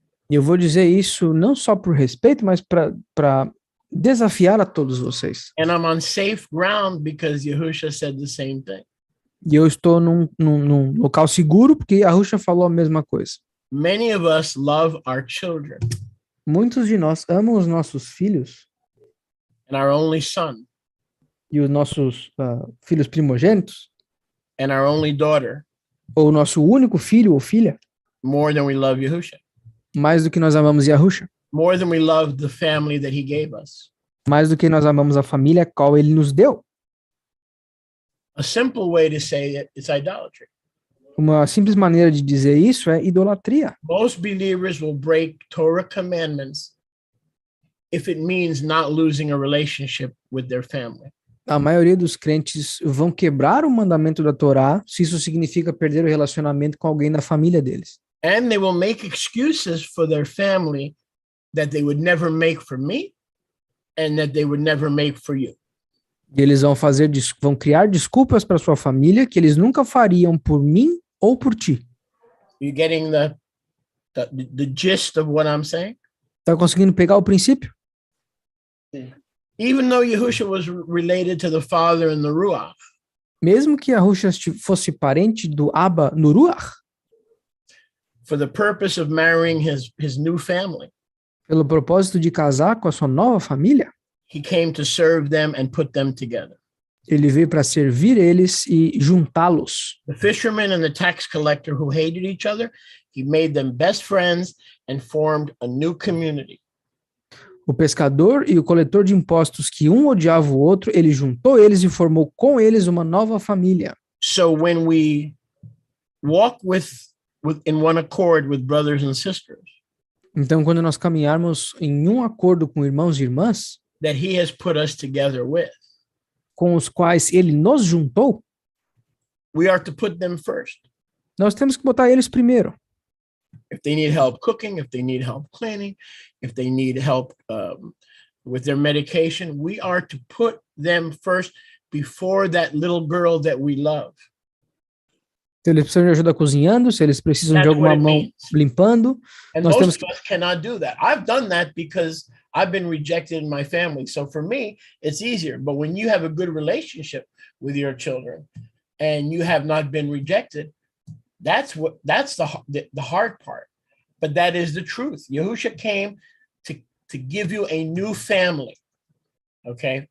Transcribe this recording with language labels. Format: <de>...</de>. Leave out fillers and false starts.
<pt>E eu vou dizer isso não só por respeito, mas para desafiar a todos vocês.</pt> <en>And I'm on safe ground because Yahusha said the same thing.</en> <pt>E eu estou num local seguro porque Yahusha falou a mesma coisa.</pt> <en>Many of us love our children.</en> <pt>Muitos de nós amam os nossos filhos.</pt> <en>And our only son.</en> <pt>E os nossos filhos primogênitos.</pt> <en>And our only daughter.</en> <pt>ou nosso único filho ou filha,</pt> <en>more than we love Yahusha,</en> <pt>mais do que nós amamos Yahusha,</pt> <en>more than we love the family that he gave us.</en> <pt>mais do que nós amamos a família qual ele nos deu.</pt> <en>A simple way to say it is idolatry.</en> <pt>Uma simples maneira de dizer isso é idolatria.</pt> <en>Most believers will break Torah commandments if it means not losing a relationship with their family.</en> <pt>A maioria dos crentes vão quebrar o mandamento da Torá se isso significa perder o relacionamento com alguém da família deles.</pt> <en>And they will make excuses for their family that they would never make for me and that they would never make for you.</en> <pt>E eles vão criar desculpas para sua família que eles nunca fariam por mim ou por ti.</pt> <en>You getting the gist of what I'm saying?</en> <pt>Tá conseguindo pegar o princípio?</pt> <en>Even though Yahusha was related to the Father in the Ruach,</en> <pt>mesmo que Yahusha fosse parente do Abba no Ruach,</pt> <en>for the purpose of marrying his new family,</en> <pt>pelo propósito de casar com a sua nova família,</pt> <en>he came to serve them and put them together.</en> <pt>Ele veio para servir eles e juntá-los.</pt> <en>The fisherman and the tax collector who hated each other, he made them best friends and formed a new community.</en> <pt>O pescador e o coletor de impostos que um odiava o outro, ele juntou eles e formou com eles uma nova família.</pt> <en>So when we walk in one accord with brothers and sisters,</en> <pt>então quando nós caminharmos em um acordo com irmãos e irmãs,</pt> <en>that he has put us together with,</en> <pt>com os quais ele nos juntou,</pt> <en>we are to put them first.</en> <pt>Nós temos que botar eles primeiro.</pt> <en>If they need help cooking, if they need help cleaning, if they need help with their medication, we are to put them first before that little girl that we love.</en> <pt>Se eles precisam de ajuda cozinhando, se eles precisam de alguma mão limpando, nós temos que...</pt> <en>cannot do that. I've done that because I've been rejected in my family. So for me, it's easier. But when you have a good relationship with your children and you have not been rejected, that's the hard part. But that is the truth. Yahusha came to give you a new family. Okay?</en>